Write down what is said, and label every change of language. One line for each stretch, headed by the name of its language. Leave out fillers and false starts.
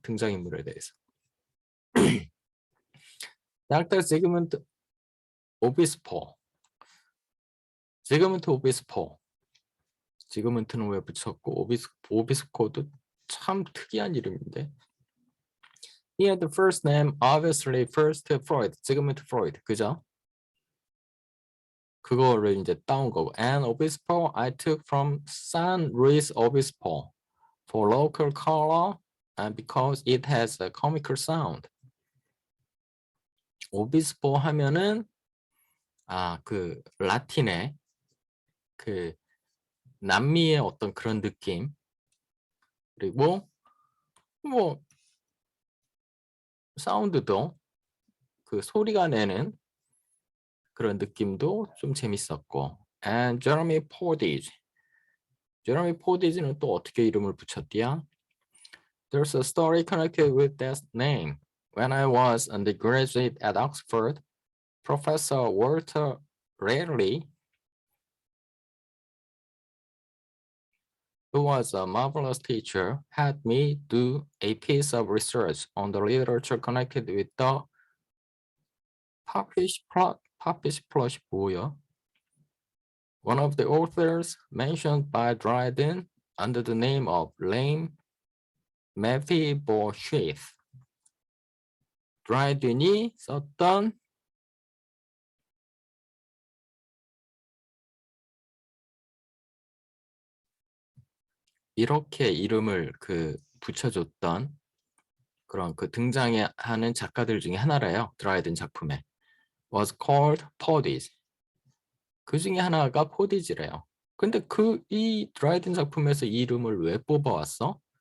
Korean: 등장인물에 대해서. Dr. 지그문트 오비스포. 지그문트 오비스포. 지그문트는 왜 붙였고 오비스코도 참 특이한 이름인데.
English: He had the first name obviously first Freud.
Korean: 지그문트 프로이드. 그죠? 그거를 이제 따온 거고.
English: And Obispo I took from San Luis Obispo for local color and because it has a comical sound.
Korean: 오비스포 하면은 그 라틴의 그 남미의 어떤 그런 느낌 그리고 뭐 사운드도 그 소리가 내는 그런 느낌도 좀 재밌었고.
English: And Jeremy Portage.
Korean: 제레미 포디지는 또 어떻게 이름을 붙였디야?
English: There's a story connected with that name. When I was undergraduate at Oxford, Professor Walter Raleigh, who was a marvelous teacher, had me do a piece of research on the literature connected with the
Korean: Popish plot이 뭐야?
English: One of the authors mentioned by Dryden under the name of Lame Mephibosheth.
Korean: 드라이든이 썼던 이렇게 이름을 붙여줬던 그런 등장하는 작가들 중에 하나래요. 드라이든 작품에
English: was called Portage.
Korean: 그 중에 하나가 포디지래요. 근데 이 드라이든 작품에서 이 이름을 왜 뽑아왔어?